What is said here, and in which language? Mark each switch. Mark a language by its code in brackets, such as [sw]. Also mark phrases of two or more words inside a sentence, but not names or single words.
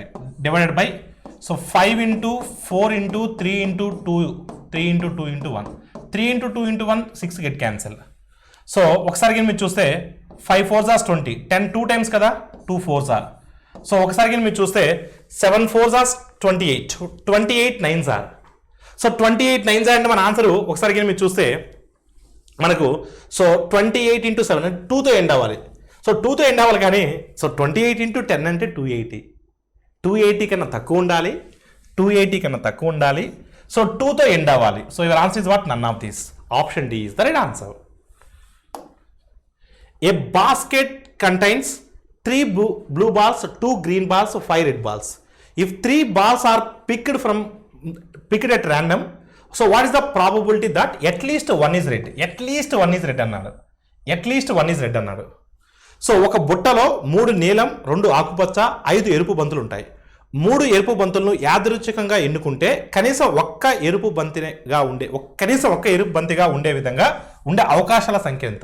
[en] divided by so 5 into 4 into 3 into 2 3 into 2 into 1 3 into 2 into 1 6 get cancel. [te] సో ఒకసారి మీరు చూస్తే 5 [en] 4s are [te] 20 10 2 టైమ్స్ కదా 2 [en] 4s are. [te] సో ఒకసారి మీరు చూస్తే 7 [en] 4s are [te] 28 28 [en] 9s are. [te] సో 28 [en] 9s are [te] అంటే మన ఆన్సర్ ఒకసారి మీరు చూస్తే మనకు సో 28 ఇంటూ 7 అంటే 2తో ఎండ్ అవ్వాలి. సో 2తో ఎండ్ అవ్వాలి కానీ సో 28 ఇంటూ 10 అంటే 280 కన్నా తక్కువ ఉండాలి. సో 2తో ఎండ్ అవ్వాలి. [en] so your answer is what? none of these. option D is the right answer. A basket contains 3 blue balls, 2 green balls, 5 red balls. If 3 balls are picked at random, so what is the probability that at least one is red? At least one is red అన్నాడు. [te] సో ఒక బుట్టలో 3 నీలం 2 ఆకుపచ్చ 5 ఎరుపు బంతులు ఉంటాయి. 3 ఎరుపు బంతులను యాదృచ్ఛికంగా ఎన్నుకుంటే కనీసం ఒక్క ఎరుపు బంతిగా ఉండే విధంగా ఉండే అవకాశాల సంఖ్య ఎంత?